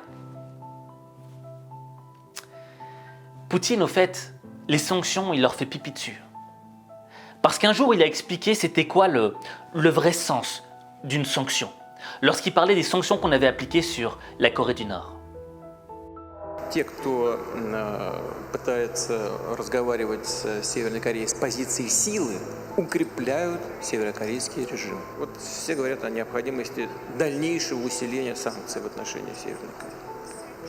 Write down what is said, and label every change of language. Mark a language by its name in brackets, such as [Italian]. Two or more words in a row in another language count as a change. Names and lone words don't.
[French] » Poutine, au fait, les sanctions, il leur fait pipi dessus. Parce qu'un jour, il a expliqué c'était quoi le vrai sens d'une sanction, lorsqu'il parlait des sanctions qu'on avait appliquées sur la Corée du Nord. [Russian] Те, кто пытается разговаривать с Северной Кореей с позиции силы, укрепляют северокорейский режим. Вот все говорят о необходимости дальнейшего усиления санкций в отношении Северной Кореи.